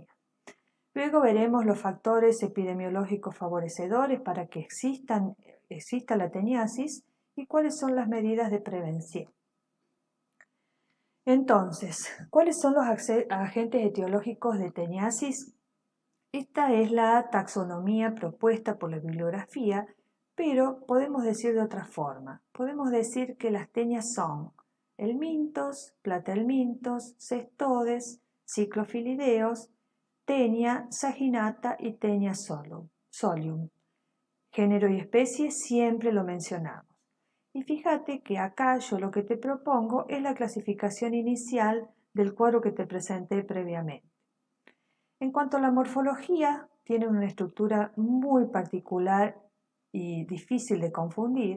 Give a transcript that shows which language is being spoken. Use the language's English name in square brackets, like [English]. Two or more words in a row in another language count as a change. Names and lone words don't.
[Spanish] Luego veremos los factores epidemiológicos favorecedores para que exista la teniasis y cuáles son las medidas de prevención. Entonces, ¿cuáles son los agentes etiológicos de teniasis? Esta es la taxonomía propuesta por la bibliografía, pero podemos decir de otra forma. Podemos decir que las tenias son helmintos, platelmintos, cestodes, ciclofilideos, tenia, saginata y tenia solium. Género y especie siempre lo mencionamos. Y fíjate que acá yo lo que te propongo es la clasificación inicial del cuadro que te presenté previamente. En cuanto a la morfología, tiene una estructura muy particular y difícil de confundir.